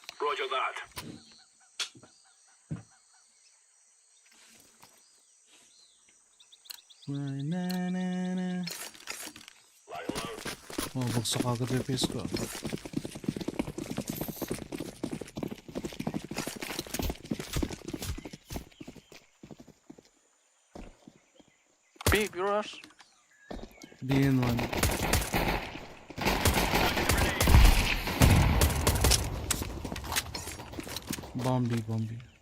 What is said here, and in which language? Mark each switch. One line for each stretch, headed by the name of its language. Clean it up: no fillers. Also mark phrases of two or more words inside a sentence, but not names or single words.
English: Roger that. Na. Lying low.
Filipino: Oh, bagsak agad yung face ko.
English: B, rush. BN1. Bombi.